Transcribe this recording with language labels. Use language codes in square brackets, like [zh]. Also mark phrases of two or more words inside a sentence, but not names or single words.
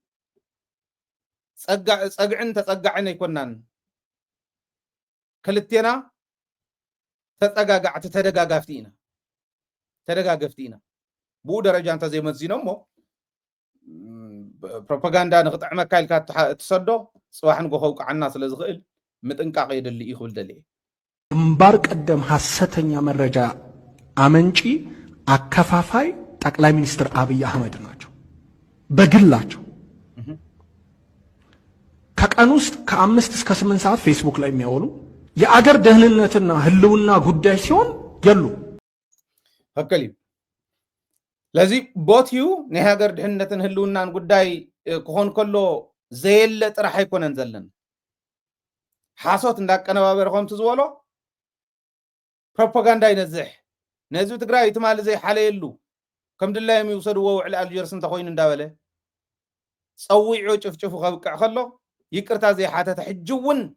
[ti] ፀግዕን ተፀጋዕን ኣይኮናን ክልቴና ተፀጋጋዕቲ ተደጋገፍቲ ኢና ብኡ ደረጃ እንተዘይመዚኖ እሞ ፕሮፓጋንዳ ንክጥዕመካ ኢልካ ትሰዶ ፅባሕን ጎኸውቃዓና ስለ ዝኽእል ምጥንቃቄ ይደሊ ይኽብል ደሊ [am] ግንባር ቀደም ሐሰተኛ መረጃ አመንጪ አከፋፋይ ጠቅላይ ሚኒስትር አብይ አህመድ ናቸው በግላቸው ከቀን ውስጥ ከ5 እስከ 8 ሰዓት ፌስቡክ ላይ የሚያወሉ የአገር ደህንነትና ህልውና ጉዳይ ሲሆን የሉ [ti] ፈከሊ ለዚ ቦትዩ ናይ ሃገር ድሕነትን ህልውናን ጉዳይ ክኾን ከሎ ዘየለ ጥራሕ ኣይኮነን ዘለን ሓሶት እንዳቀነባበረ ከምቲ ዝበሎ ፕሮፓጋንዳ ይነዝሕ ነህዝቢ ትግራይ ትማሊ ዘይሓለየሉ ከም ድላዮም ይውሰድዎ ውዕሊ ኣልጀርስ እንተኮይኑ እንዳበለ ፀዊዑ ጭፍጭፉ ከብቅዕ ከሎ ይቅርታ ዘይሓተተ ሕጂ እውን